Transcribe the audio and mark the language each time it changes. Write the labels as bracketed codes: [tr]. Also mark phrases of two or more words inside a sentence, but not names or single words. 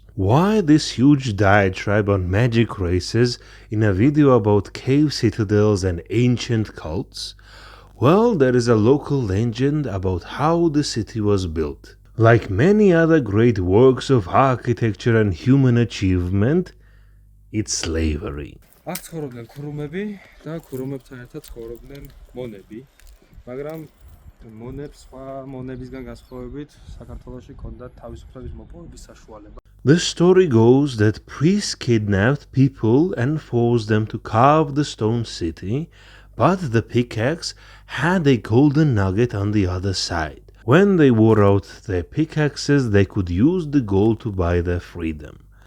[en] Why this huge diatribe on magic races in a video about cave citadels and ancient cults? Well, there is a local legend about how the city was built. Like many other great works of architecture and human achievement, it's slavery. [ka] აქ ცხოვრობდნენ ქურუმები და ქურუმებთან ერთად ცხოვრობდნენ მონები, მაგრამ მონებს სხვა მონებისგან განსხვავებით საქართველოში ჰქონდათ თავისუფლების მოპოვების საშუალება. [en] The story goes that priests kidnapped people and forced them to carve the stone city, but the pickaxe had a golden nugget on the other side. When they wore out their pickaxes, they could use the gold to buy their freedom.